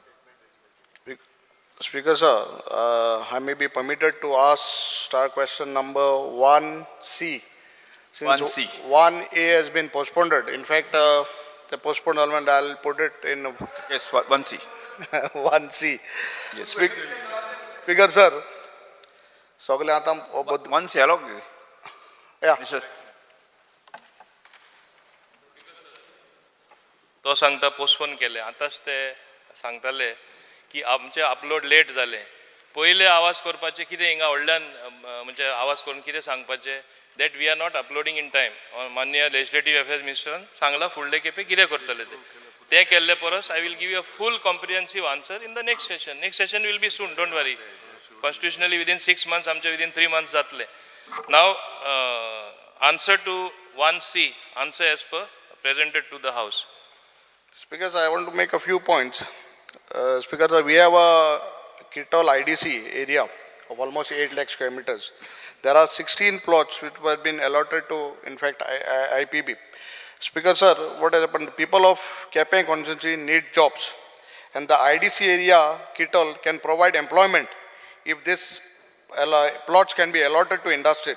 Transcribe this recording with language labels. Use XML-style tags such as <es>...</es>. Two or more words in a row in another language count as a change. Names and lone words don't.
<en>Speaker sir, I may be permitted to ask star question number 1C. Since 1C. 1A has been postponed. In fact, the postponed element, I'll put it in. Yes, 1C. 1C. Yes. Speaker sir,</en> <kok>सगळे आता</kok> <en>1C hello. Yeah. Sir.</en> <kok>तो सांगता पोस्टपोन केले. आतांच ते सांगताले की आमचे अपलोड लेट जाले. पयले आवाज करपाचे कितें हिंगा व्हडल्यान म्हणजे आवाज करून कितें सांगपाचें</kok> <en>that we are not uploading in time.</en> <kok>माननीय</kok> <en>Legislative Affairs</en> <kok>मिनिस्टरान सांगला फुडले खेपे कितें करतले ते केल्ले परस</kok> <en>I will give you a full comprehensive answer in the next session. Next session will be soon, don't worry. Constitutionally within 6 months आमचे within 3 months जातले. Now answer to 1C, answer as per presented to the House. Speaker sir, I want to make a few points. Speaker sir, we have a Kitol IDC area of almost 8 lakh square meters. There are 16 plots which were been allotted to, in fact, IPB. Speaker sir, what has happened? People of Kepeng constituency need jobs, and the IDC area Kitol can provide employment if this plots can be allotted to industries.</en>